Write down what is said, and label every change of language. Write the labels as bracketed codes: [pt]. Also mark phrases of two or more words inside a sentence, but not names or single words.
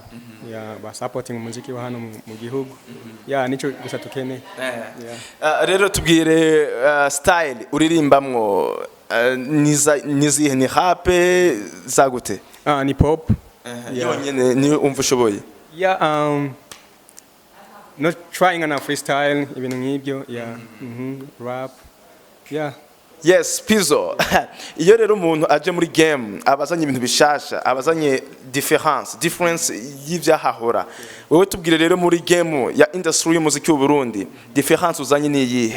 [rn] Ba supporting umuziki wa hano mu gihugu. Nico gusa tukeneye. Rero tubwire style uririmbamwo nizihe ni rap zagute? Ni pop. Yonyene ni umva ushoboye? [en] Not trying on a freestyle [rn] ibintu nk'ibyo. Rap. Yes, Pyzzo. Iyo rero umuntu aje muri game abazanye ibintu bishasha abazanye difference y'ivyahahora. Wewe tubwire rero muri game ya industry y'umuziki w'u Burundi difference uzanye ni yihe?